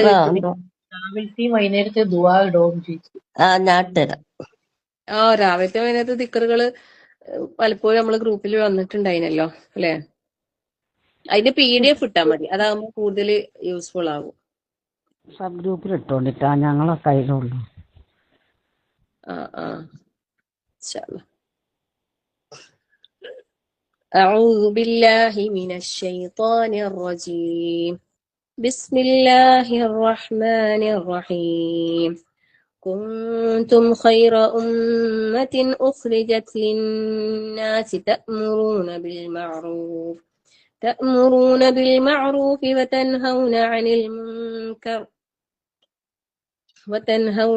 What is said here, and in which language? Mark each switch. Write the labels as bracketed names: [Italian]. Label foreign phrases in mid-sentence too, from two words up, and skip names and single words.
[Malayalam] വൈകുന്നേരത്തെ ദുആ ഇടോന്ന് ചോദിച്ചു. ഞാൻ തരാം. രാവിലത്തെ വൈകുന്നേരത്തെ ദിക്കറുകള് പലപ്പോഴും നമ്മള് ഗ്രൂപ്പിൽ വന്നിട്ടുണ്ടായിനല്ലോ അല്ലെ? അതിന്റെ PDF ഇട്ടാ മതി, അതാകുമ്പോ കൂടുതൽ യൂസ്ഫുൾ ആകും. സബ് ഗ്രൂപ്പിൽ ഇട്ടോണ്ടിട്ടാ, ഞങ്ങളെ കയ്യിലുള്ളു. [Arabic] أعوذ بالله من الشيطان الرجيم. بسم الله الرحمن الرحيم. كنتم خير أمة أخرجت للناس تأمرون بالمعروف وتنهون